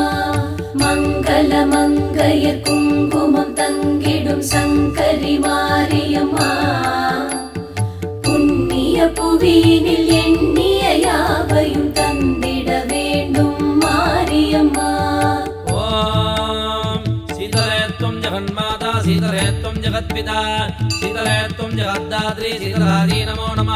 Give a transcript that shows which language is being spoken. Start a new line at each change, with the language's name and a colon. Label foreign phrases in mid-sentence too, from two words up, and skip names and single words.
Tamil: மங்கள மங்கையர் குங்குமம் தங்கிடும் சங்கரி மாரியம்மா, புண்ணிய புவியினில் எண்ணிய யாவையும் தந்திட வேண்டும் மாரியம்மா.
Sanskrit: जगन्माता सीतले त्वं जगत्पिता सीतले त्वं जगद्धात्री सीतलारी नमो नमः.